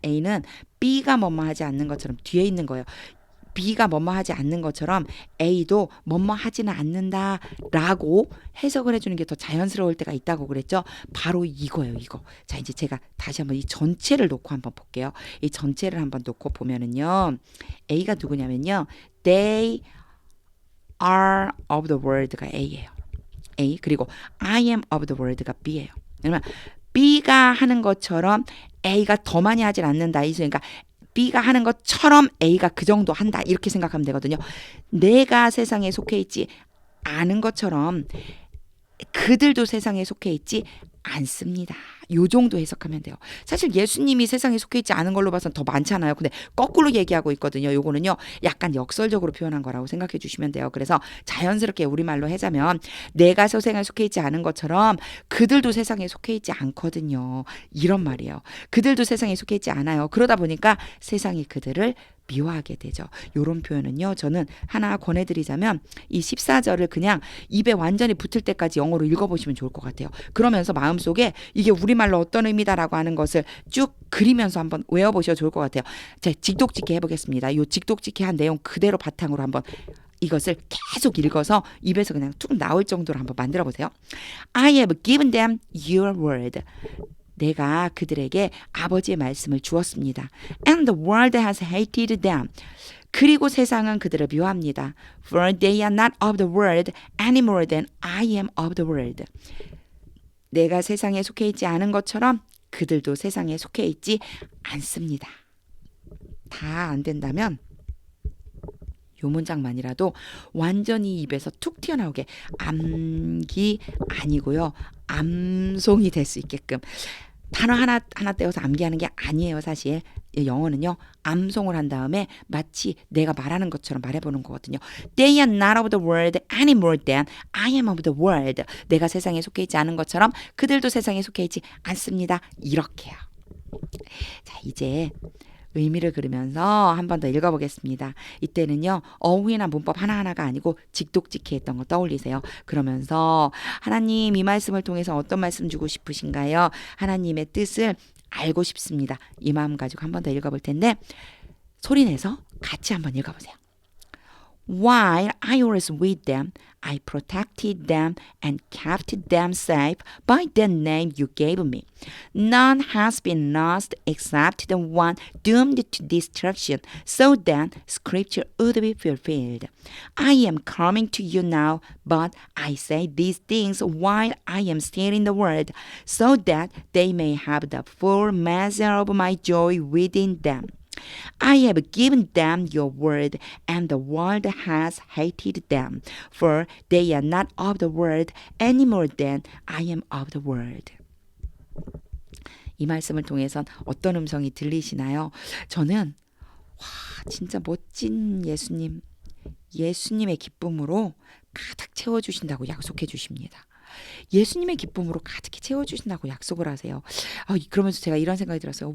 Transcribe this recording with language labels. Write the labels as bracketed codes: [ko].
[ko] A는 B가 뭐뭐 하지 않는 것처럼 뒤에 있는 거예요. B가 뭐뭐 하지 않는 것처럼 A도 뭐뭐 하지는 않는다라고 해석을 해주는 게 더 자연스러울 때가 있다고 그랬죠. 바로 이거예요. 이거. 자, 이제 제가 다시 한번 이 전체를 놓고 한번 볼게요. 이 전체를 한번 놓고 보면은요. A가 누구냐면요. [en] They are of the world가 [ko] A예요. [en] A. [ko] 그리고 [en] I am of the world가 B예요. [ko] 그러면 B가 하는 것처럼 A가 더 많이 하진 않는다. 그러니까 B가 하는 것처럼 A가 그 정도 한다. 이렇게 생각하면 되거든요. 내가 세상에 속해 있지 않은 것처럼 그들도 세상에 속해 있지 않습니다. 요 정도 해석하면 돼요. 사실 예수님이 세상에 속해 있지 않은 걸로 봐서는 더 많잖아요. 근데 거꾸로 얘기하고 있거든요. 요거는요. 약간 역설적으로 표현한 거라고 생각해 주시면 돼요. 그래서 자연스럽게 우리말로 하자면 내가 세상에 속해 있지 않은 것처럼 그들도 세상에 속해 있지 않거든요. 이런 말이에요. 그들도 세상에 속해 있지 않아요. 그러다 보니까 세상이 그들을 미워하게 되죠. 요런 표현은요. 저는 하나 권해드리자면 이 14절을 그냥 입에 완전히 붙을 때까지 영어로 읽어보시면 좋을 것 같아요. 그러면서 마음속에 이게 우리말로 어떤 의미다라고 하는 것을 쭉 그리면서 한번 외워보셔도 좋을 것 같아요. 자, 직독직해 해보겠습니다. 요 직독직해 한 내용 그대로 바탕으로 한번 이것을 계속 읽어서 입에서 그냥 툭 나올 정도로 한번 만들어 보세요. [en] I have given them your word. [ko] 내가 그들에게 아버지의 말씀을 주었습니다. [en] And the world has hated them. [ko] 그리고 세상은 그들을 미워합니다. [en] For they are not of the world any more than I am of the world. [ko] 내가 세상에 속해 있지 않은 것처럼 그들도 세상에 속해 있지 않습니다. 다 안 된다면 요 문장만이라도 완전히 입에서 툭 튀어나오게 암기 아니고요. 암송이 될 수 있게끔 단어 하나 떼어서 암기하는 게 아니에요. 사실 영어는요. 암송을 한 다음에 마치 내가 말하는 것처럼 말해보는 거거든요. [en] They are not of the world any more than I am of the world. [ko] 내가 세상에 속해 있지 않은 것처럼 그들도 세상에 속해 있지 않습니다. 이렇게요. 자, 이제 의미를 그리면서 한 번 더 읽어보겠습니다. 이때는요. 어휘나 문법 하나하나가 아니고 직독직해 했던 거 떠올리세요. 그러면서 하나님 이 말씀을 통해서 어떤 말씀 주고 싶으신가요? 하나님의 뜻을 알고 싶습니다. 이 마음 가지고 한 번 더 읽어볼 텐데 소리내서 같이 한번 읽어보세요. [en] While I was with them, I protected them and kept them safe by the name you gave me. None has been lost except the one doomed to destruction, so that Scripture would be fulfilled. I am coming to you now, but I say these things while I am still in the world, so that they may have the full measure of my joy within them. I have given them your word, and the world has hated them, for they are not of the world any more than I am of the world. [ko] 이 말씀을 통해선 어떤 음성이 들리시나요? 저는 와, 진짜 멋진 예수님, 예수님의 기쁨으로 가득 채워주신다고 약속해 주십니다. 예수님의 기쁨으로 가득히 채워주신다고 약속을 하세요. 그러면서 제가 이런 생각이 들었어요.